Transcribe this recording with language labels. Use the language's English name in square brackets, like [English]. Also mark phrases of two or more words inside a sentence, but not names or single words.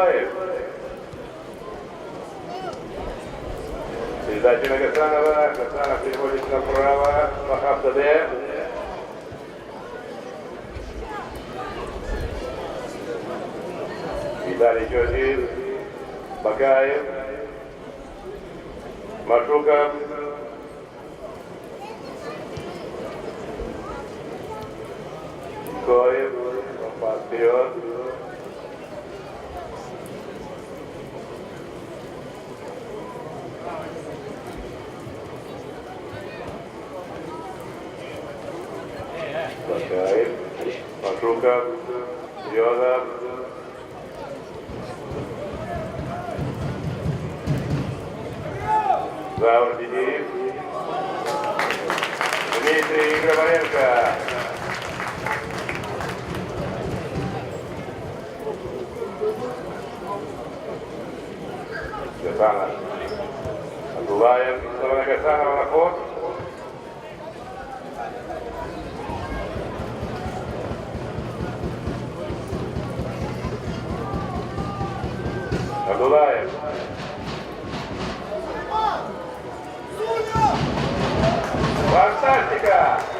[Russian] Передача на Гасанова. Гасанов переводит направо. Вахаб Даде. Виталий Чозин. Бакаев. Машуков. Коев. Пас вперед. Бакаев. Машуков. Йозеф. Заур Дидиев. Дмитрий Грабаренко. Гасанов. Абдулаев. Снова Гасанова на ход. Абдулаев. Фантастика!